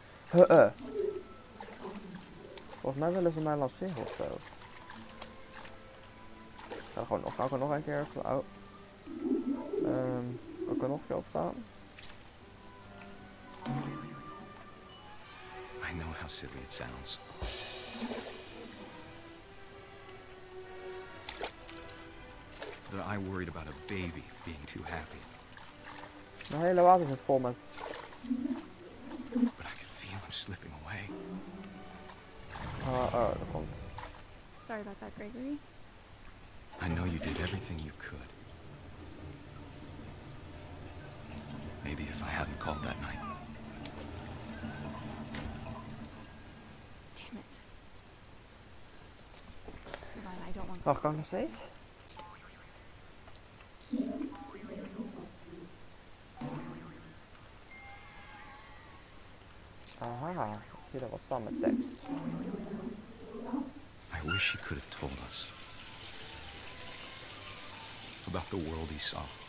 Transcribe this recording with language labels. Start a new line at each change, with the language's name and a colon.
Dutch: Volgens mij willen ze mij lanceren of zo. Ga ik er nog een keer op. Oh. Kan ik er nog een keer op staan?
English: I know how silly it sounds. But I worried about a baby being too happy.
Dutch: Mijn hele water zit vol met...
English: But I could feel him slipping away.
Dutch: Oh, dat komt.
English: Sorry about that, Gregory. I know you did everything you could. Maybe if I hadn't called that night. Damn it. I don't want...
Dutch: Wacht, kan ik nog steeds? Aha, ik zie er wat staan met tekst.
English: I wish he could have told us about the world he saw.